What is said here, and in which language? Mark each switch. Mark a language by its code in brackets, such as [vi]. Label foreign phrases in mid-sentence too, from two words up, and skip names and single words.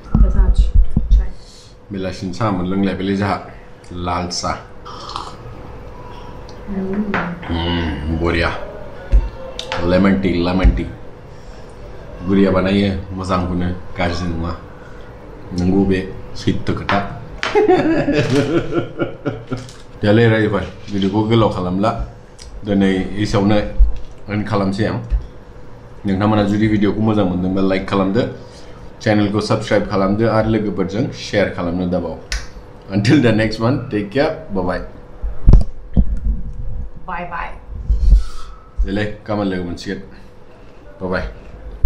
[brx] बेलासिनि साहा मोनलोंलायबायलै जोंहा लाल साहा बरिया [en] lemon tea [brx] गुरिया बानायो मोजांखौनो गाज्रि नङा नंगौ बे सैथो खोथा दालाय रायबाय भिडिअखौ गोलाव खालामला दिनै एसेयावनो एन्ड खालामसै आं नोंथांमोना जुदि भिडिअखौ मोजां मोनदोंबा लाइक खालामदो चैनलखौ सब्सक्राइब खालामदो आरो लोगोफोरजों शेयार खालामनो दाबाव [en] until the next one take care bye bye [brx] देलाय गाबोन लोगो मोनसिगोन bye